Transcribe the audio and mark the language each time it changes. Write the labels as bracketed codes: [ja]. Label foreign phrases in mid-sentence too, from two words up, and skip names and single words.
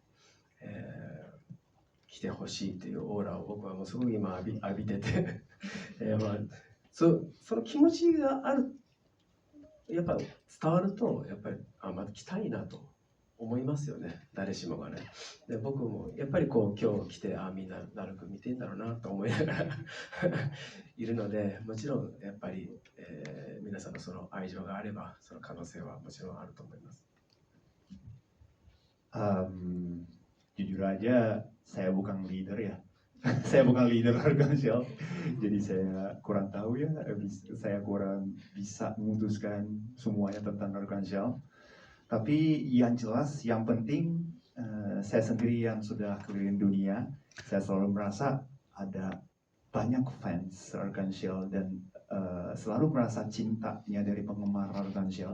[ja] 来てほしいというオーラを僕はもうすごく今浴びててその気持ちがある、やっぱ伝わると、やっぱりまた来たいなと思いますよね、誰しもがね。で僕もやっぱりこう今日来てみんなラルク見てんだろうなと思いながらいるので、もちろんやっぱり、皆さんのその愛情があればその可能性はもちろんあると思います。 [id] Jujur aja saya bukan leader ya. Saya bukan leader Arkanshel, jadi saya kurang tahu ya, saya kurang bisa memutuskan semuanya tentang Arkanshel. Tapi yang jelas, yang penting saya sendiri yang sudah keliling dunia, saya selalu merasa ada banyak fans Arkanshel dan selalu merasa cintanya dari penggemar Arkanshel.